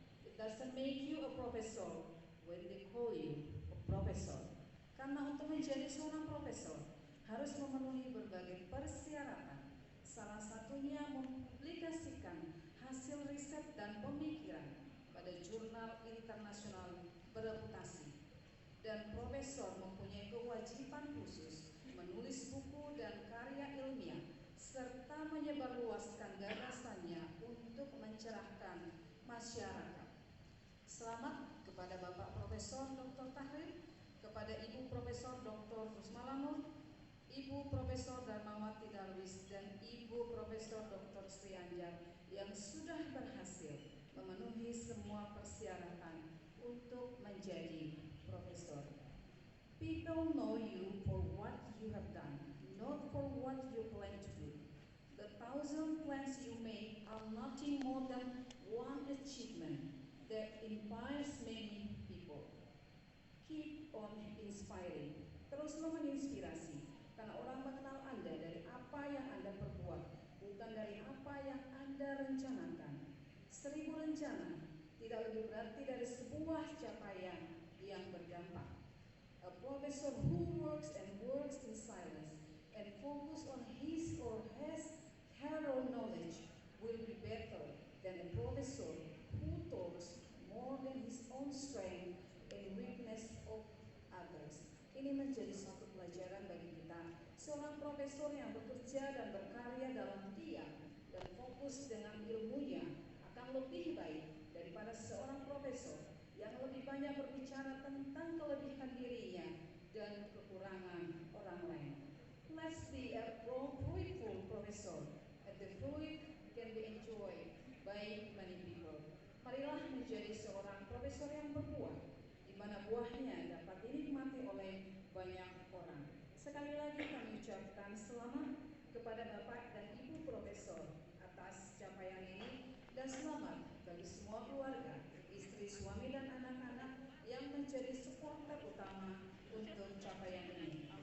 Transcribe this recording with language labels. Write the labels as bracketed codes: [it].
[en] It doesn't make you a professor when they call you a professor. [id] Karena untuk menjadi seorang profesor harus memenuhi berbagai persyaratan. Salah satunya mempublikasikan hasil riset dan pemikiran pada jurnal internasional bereputasi. Dan profesor mempunyai kewajiban khusus menulis buku dan karya ilmiah serta menyebarluaskan gagasannya untuk mencerahkan masyarakat. Selamat kepada Bapak Profesor Dr. Tahrir, kepada Ibu Profesor Dr. Rusmalanur, Ibu Profesor Darmawati Darwis, dan Ibu Profesor Dr. Srianjar yang sudah berhasil memenuhi semua persyaratan untuk menjadi profesor. [en] People know you for what you have done, not for what you plan to do. The 1,000 plans you make are nothing more than one achievement that inspires many people. Keep on inspiring. [id] Teruslah menginspirasi, karena orang mengenal Anda dari apa yang Anda perbuat, bukan dari apa yang Anda rencanakan. 1000 rencana tidak lebih berarti dari sebuah capaian yang berdampak. [en] A professor who works in silence and focus on his or her own knowledge will be better than a professor who talks more than his own strength and weakness of others. [id] Ini menjadi suatu pelajaran bagi kita. Seorang profesor yang bekerja dan berkarya dalam diam dan fokus dengan ilmunya akan lebih baik daripada seorang profesor yang lebih banyak berbicara tentang kelebihan dirinya dan kekurangan orang lain. [en] Let's be a fruitful professor, and the fruit can be enjoyed by many people. [id] Marilah menjadi seorang profesor yang berbuah, di mana buahnya dapat dinikmati oleh banyak orang. Sekali lagi kami ucapkan selamat kepada Bapak dan Ibu Profesor atas capaian ini, dan selamat bagi semua keluarga, istri, suami, dan anak-anak yang menjadi supporter utama untuk capaian ini.